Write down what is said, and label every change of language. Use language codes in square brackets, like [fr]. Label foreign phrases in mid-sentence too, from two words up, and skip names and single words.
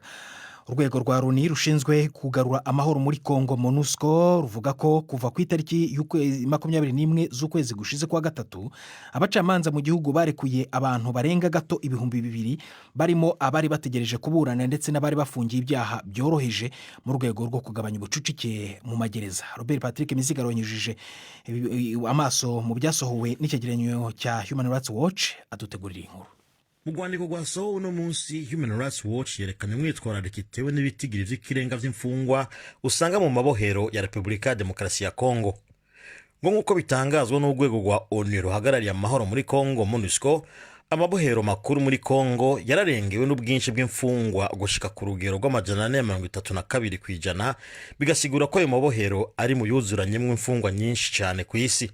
[rw] Urwego rwa Loni rushinzwe kugarura amahoro muri Kongo MONUSCO ruvuga ko kuva ku itariki 21 z'ukwezi gushize kwa gatatu abacamanza mu gihugu barekuye abantu barenga gato 2,000 barimo abari bategereje kuburana ndetse n'abari bafungiye ibyaha byoroheje mu rwego rwo kugabanya ubucucike mu magereza. Robert Patrick Mizigaro yanyujije amaso mu byasohowe n'icyegeranyo cya Human Rights Watch adutegurira inkuru. [rn] Mu rwandiko rwasohowe uno munsi Human Rights Watch yerekana imyitwarariko itewe n'ibitigiri vy'ikirenga vy'imfungwa usanga mu mabohero ya Repubulika ya Demokarasi ya Kongo. Ngo nk'uko bitangazwa n'urwego rwa ONU ruhagarariye amahoro muri Kongo MONUSCO, amabohero makuru muri Kongo yararengewe n'ubwinshi bw'imfungwa gushika ku rugero rw'432 kwijana, bigasigura ko ayo mabohero ari mu yuzuranyemwe imfungwa nyinshi cyane ku isi.